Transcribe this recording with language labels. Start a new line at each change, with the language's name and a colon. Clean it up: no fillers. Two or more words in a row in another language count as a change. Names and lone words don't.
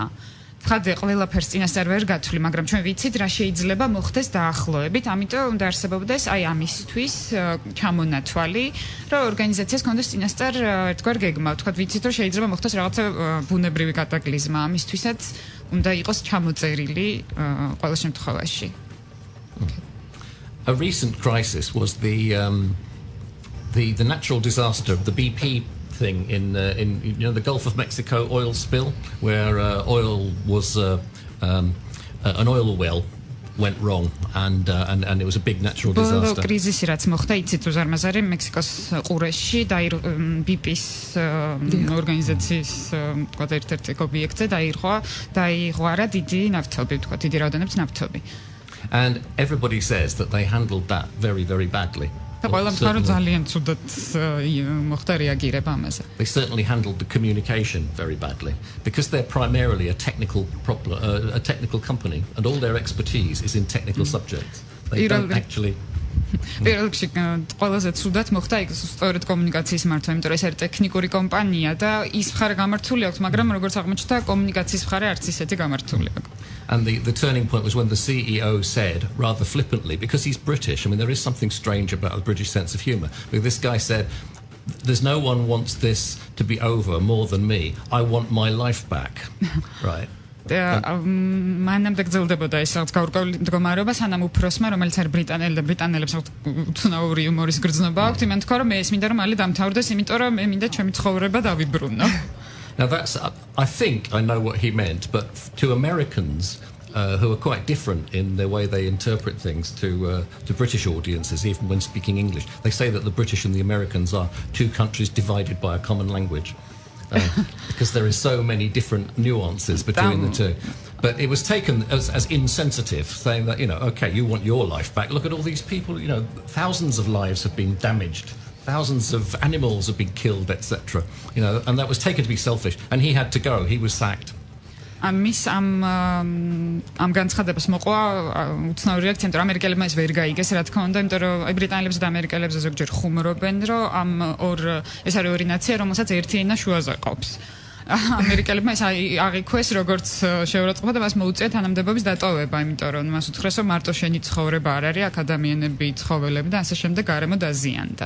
Georgian: ხადე ყველაფერს წინასწარ ვერ გათვლი, მაგრამ ჩვენ ვიცით რა შეიძლება მოხდეს დაახლოებით, ამიტომ უნდა არსებობდეს აი ამისთვის ჩამონათვალი, რომ ორგანიზაციას კონდეს წინასწარ ერთგვარ გეგმა. თქვათ ვიცით რომ შეიძლება მოხდეს რაღაცა ბუნებრივი კატაკლიზმა, ამისთვისაც უნდა იყოს ჩამოწერილი ყველა შემთხვევაში.
English: A recent crisis was the natural disaster of the BP thing in the Gulf of Mexico oil spill, where oil was an oil well went wrong and it was a big natural disaster.
Georgian: კრიზისი რაც მოხდა იცით უზარმაზარი მექსიკოს ყურეში და BP-ის ორგანიზაციის თქვათ ერთ-ერთი ობიექტზე დაიღوارა დიდი ნავთობი, თქვათ დიდი რაოდენობის ნავთობი.
English: And everybody says that they handled that very, very badly. They certainly handled the communication very badly because they're primarily a technical company and all their expertise is in technical subjects. They don't actually
Georgian: პირველში ყველაზე ცუდად მოხდა იქ სწორედ კომუნიკაციის მართვა, იმიტომ რომ ეს არის ტექნიკური კომპანია და ის მხარე გამართული აქვს, მაგრამ როგორც აღმოჩნდა, კომუნიკაციის მხარე არც ისეთი გამართული აქვს.
English: And the turning point was when the CEO said, rather flippantly, because he's British, I mean, there is something strange about the British sense of humour, but this guy said, there's no one wants this to be over more than me. I want my life back. Right.
Georgian: მანამდე გრძელდებოდა ეს რაღაც გაურკვეველი მდგომარეობა, სანამ უფროსმა, რომელიც არის ბრიტანელებს უცნაური იუმორის გრძნობა აქვთ, იმან თქვა რომ მე ეს მინდა რომ მალე დამთავრდეს, იმიტომ რომ მე მინდა ჩემი ცხოვრება დავიბრუნო.
English: Now that's, I think I know what he meant, but to Americans who are quite different in the way they interpret things to British audiences, even when speaking English, they say that the British and the Americans are two countries divided by a common language. Because there is so many different nuances between the two. But it was taken as insensitive, saying that, okay, you want your life back. Look at all these people, thousands of lives have been damaged. Thousands of animals have been killed, etc. And that was taken to be selfish. And he had to go. He was sacked.
Georgian: ამის ამ განცხადებას მოყვა უცნაური რეაქცია, რომ ამერიკელებმა ეს ვერ გაიგეს, რა თქმა უნდა, იმიტომ რომ ბრიტანელებს და ამერიკელებს ზოგჯერ ხუმრობენ, რომ ამ ეს არის ორი ნაცია, რომელსაც ერთი ენა შუაზე ყოფს. ამერიკელებმა ეს აღიქვეს როგორც შეურაცხყოფა და მას მოუწია თანამდებობის დატოვება, იმიტომ რომ მას უთხრეს, რომ მარტო შენი ცხოვრება არ არის, აქ ადამიანები ცხოველები და ასე შემდეგ გარემო დაზიანდა.